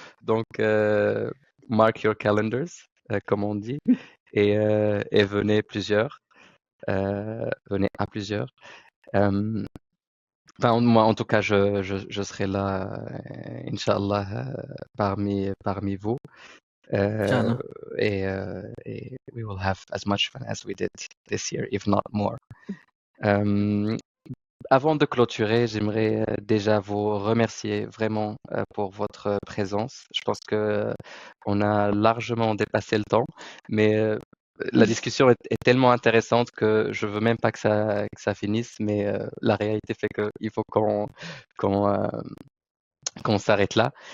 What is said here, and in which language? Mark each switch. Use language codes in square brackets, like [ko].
[fr] Donc, [en] mark your calendars, [fr] comme on dit, et venez plusieurs. Venez à plusieurs. Enfin, moi, en tout cas, je serai là, Inch'Allah, parmi vous. [ar] Inch'Allah. [en] Et we will have as much fun as we did this year, if not more. [fr] Avant de clôturer, j'aimerais déjà vous remercier vraiment pour votre présence. Je pense que on a largement dépassé le temps, mais la discussion est tellement intéressante que je veux même pas que ça finisse, mais la réalité fait qu'il faut qu'on s'arrête là.